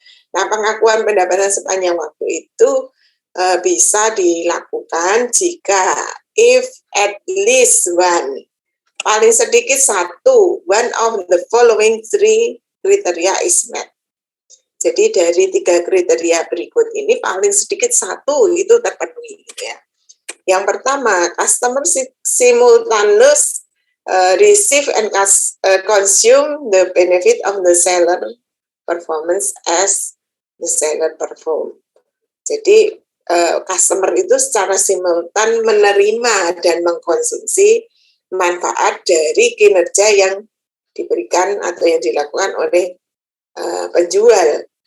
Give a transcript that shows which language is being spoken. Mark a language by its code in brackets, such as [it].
[id] Nah, pengakuan pendapatan sepanjang waktu itu bisa dilakukan jika [en] if at least one, [id] paling sedikit satu, [en] one of the following three kriteria is met. [id] Jadi dari 3 kriteria berikut ini paling sedikit satu itu terpenuhi gitu ya. Yang pertama, [en] customer simultaneous receive and consume the benefit of the seller performance as the seller perform. [id] Jadi customer itu secara simultan menerima dan mengkonsumsi manfaat dari kinerja yang diberikan atau yang dilakukan oleh penjual.